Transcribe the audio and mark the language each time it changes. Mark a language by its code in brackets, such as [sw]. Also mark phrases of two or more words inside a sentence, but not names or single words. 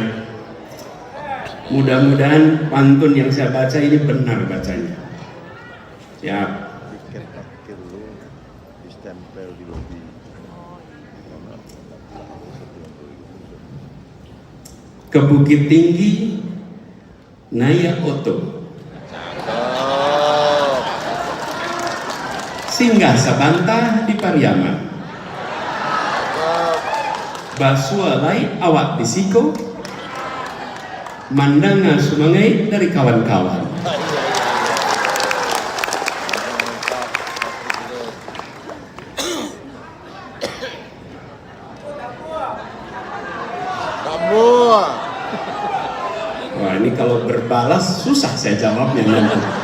[id] Mudah-mudahan pantun yang saya baca ini benar bacanya. Siap. [min] Ke Bukit Tinggi naik oto, singgah sabantah di Pariaman, basua lai awak di Siko, mandanga sumangai dari kawan-kawan. [id] Wah, ini kalau berbalas susah saya jawabnya nanti.